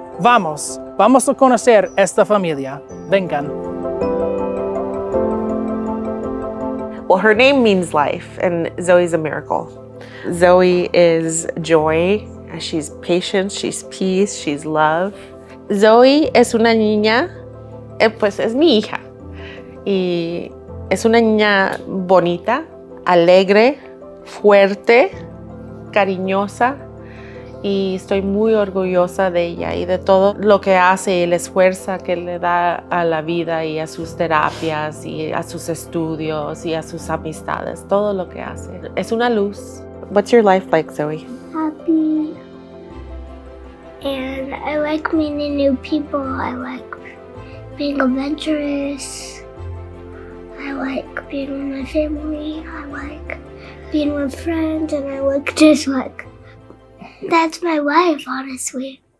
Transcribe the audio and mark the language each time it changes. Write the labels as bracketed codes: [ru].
[es] Vamos a conocer esta familia. Vengan. [en] Well, her name means life, and Zoey's a miracle. Zoey is joy, she's patience, she's peace, she's love. [es] Zoey es una niña, pues es mi hija. Y es una niña bonita, alegre, fuerte, cariñosa. Y estoy muy orgullosa de ella y de todo lo que hace y el esfuerzo que le da a la vida y a sus terapias y a sus estudios y a sus amistades, todo lo que hace. Es una luz. [en] What's your life like, Zoey? Happy. And I like meeting new people. I like being adventurous. I like being with my family. I like being with friends, and I like just like, that's my life, honestly.